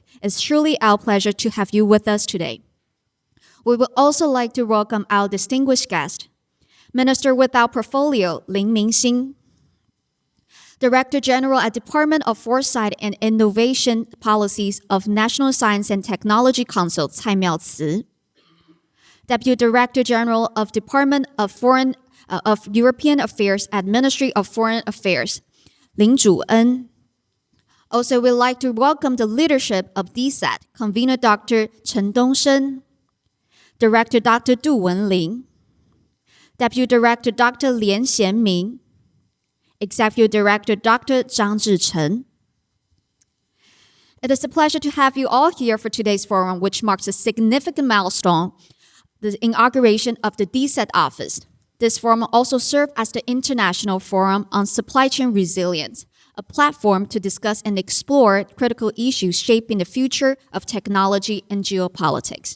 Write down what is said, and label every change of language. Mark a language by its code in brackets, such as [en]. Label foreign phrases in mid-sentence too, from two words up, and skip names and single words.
[en] It's truly our pleasure to have you with us today. We would also like to welcome our distinguished guest, Minister without Portfolio, Lin Mingxin, Director General at Department of Foresight and Innovation Policies of National Science and Technology Council, Cai Miaoci, Deputy Director General of Department of European Affairs at Ministry of Foreign Affairs, Lin Zhu'en. Also, we'd like to welcome the leadership of Dset, Convener Dr. Chen Dongshen, Director Dr. Du Wenling, Deputy Director Dr. Lian Xianming, Executive Director Dr. Zhang Zhichen. It is a pleasure to have you all here for today's forum, which marks a significant milestone, the inauguration of the Dset office. This forum also serves as the International Forum on Supply Chain Resilience, a platform to discuss and explore critical issues shaping the future of technology and geopolitics.